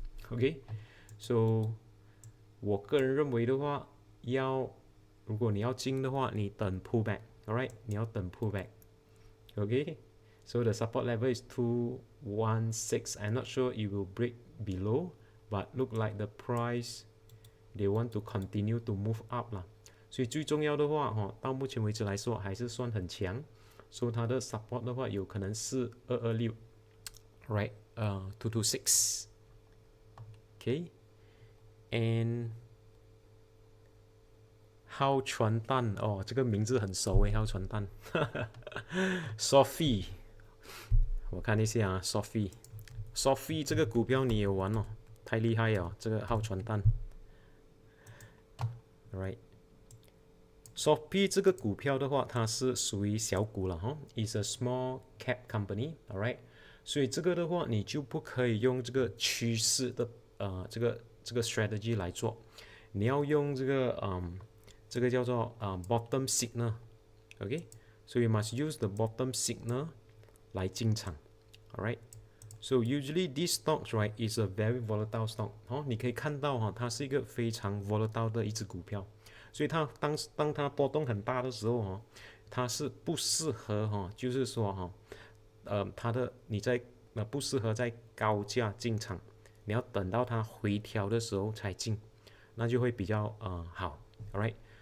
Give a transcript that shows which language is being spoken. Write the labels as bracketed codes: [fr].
[zh] Okay, so 我个人认为的话，如果你要进的话，你等 pullback, alright? 你要等 pullback, okay? [en] So the support level is 216. I'm not sure it will break below, but look like the price they want to continue to move up 啦。 [zh] 所以最重要的话到目前为止来说还是算很强。所以它的 support 的话有可能是226 right 226 okay and 浩传蛋这个名字很熟诶，浩传蛋Sophie 我看一下Sophie 这个股票你也玩太厉害了，这个浩传蛋 right Sophie 这个股票的话，它是属于小股了， [en] is a small cap company, alright. [zh] 所以这个的话，你就不可以用这个趋势的这个 strategy 来做，你要用这个叫做bottom signal, okay. [en] So you must use the bottom signal [zh] 来进场 [en] alright. So usually these stocks, right, is a very volatile stock. [zh] 你可以看到它是一个非常 volatile 的一只股票。所以它当它波动很大的时候它是不适合就是说你不适合在高价进场，你要等到它回调的时候才进，那就会比较好 ，alright？